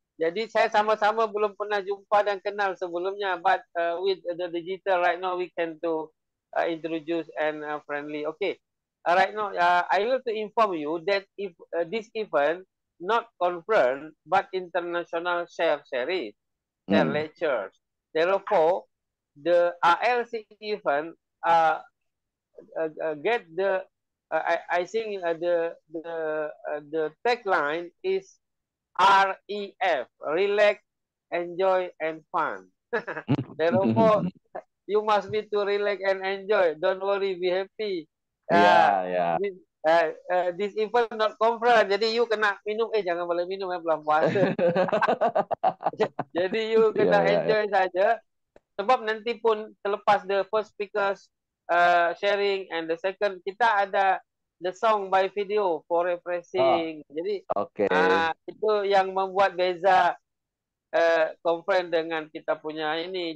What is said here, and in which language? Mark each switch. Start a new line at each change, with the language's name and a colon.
Malay: Jadi saya sama-sama belum pernah jumpa dan kenal sebelumnya.
English: But with the digital right now, we can to introduce and friendly. Okay. Right now, I will to inform you that if this event not conference but international share series, share lectures. Therefore, the RLC event get the I think the tagline is REF, relax, enjoy, and fun. Therefore, you must be to relax and enjoy. Don't worry, be happy.
Malay: Ya.
English: This event not conference,
Malay: jadi you kena minum, jangan boleh minum bulan puasa. Jadi you kena enjoy saja. Sebab nanti pun selepas
English: the first speakers sharing and the second,
Malay: kita ada
English: the song by video for refreshing.
Malay: Jadi itu yang membuat beza conference dengan kita punya ini.